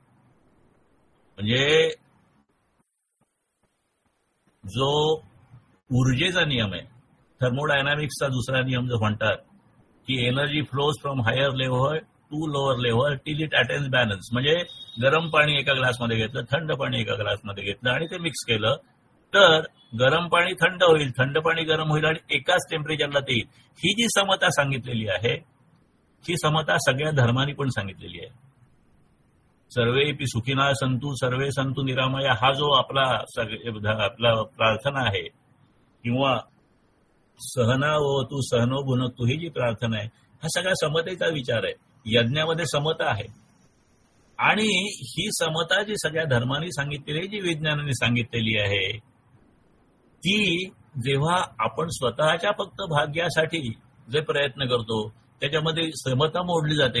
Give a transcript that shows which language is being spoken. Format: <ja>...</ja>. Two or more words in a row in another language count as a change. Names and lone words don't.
<mr>म्हणजे जो ऊर्जेचा नियम आहे, थर्मोडायनामिक्सचा दुसरा नियम जो म्हणतात की</mr> <en>energy flows from higher level to lower level till it attains balance.</en> <mr>म्हणजे गरम पाणी एका ग्लासमध्ये घेतलं, थंड पाणी एका ग्लासमध्ये घेतलं आणि ते मिक्स केलं तर गरम पाणी थंड होईल, थंड पाणी गरम होईल आणि एकाच टेम्परेचरला ते येईल. ही जी समता सांगितलेली आहे, ही समता सगळ्या धर्मांनी पण सांगितलेली आहे.</mr> <sa>सर्वेपि सुखिनः सन्तु सर्वे सन्तु निरामया</sa> <mr>हा जो आपला प्रार्थना आहे, किंवा</mr> <sa>सहनावतु सहनो भुनक्तु</sa> <mr>ही जी प्रार्थना आहे, हा सगळा समतेचा विचार आहे. यज्ञामध्ये समता आहे आणि ही समता जी सगळ्या धर्मांनी सांगितलेली, जी विज्ञानाने सांगितलेली आहे, ती जेव्हा आपण स्वतःच्या फक्त भाग्यासाठी जे प्रयत्न करतो त्याच्यामध्ये समता मोडली जाते.</mr>